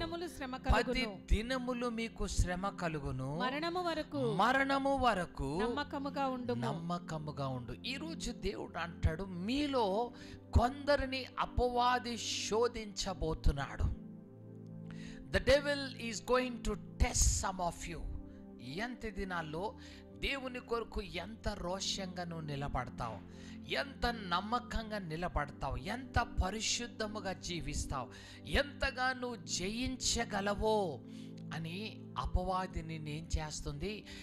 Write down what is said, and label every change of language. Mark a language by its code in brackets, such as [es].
[te] 10 దినములు మీకు శ్రమ కలుగును, మరణము వరకు నమ్మకముగా ఉండు. ఈ రోజు దేవుడు అంటాడు, మీలో కొందరిని అపవాది శోధించబోతున్నాడు. [en] The devil is going to test some of you. [te] ఎంత దినాల్లో దేవుని కొరకు ఎంత రోషంగా నువ్వు నిలబడతావు, ఎంత నమ్మకంగా నిలబడతావు, ఎంత పరిశుద్ధముగా జీవిస్తావు, ఎంతగా నువ్వు జయించగలవో అని అపవాదిని ఏం చేస్తుంది?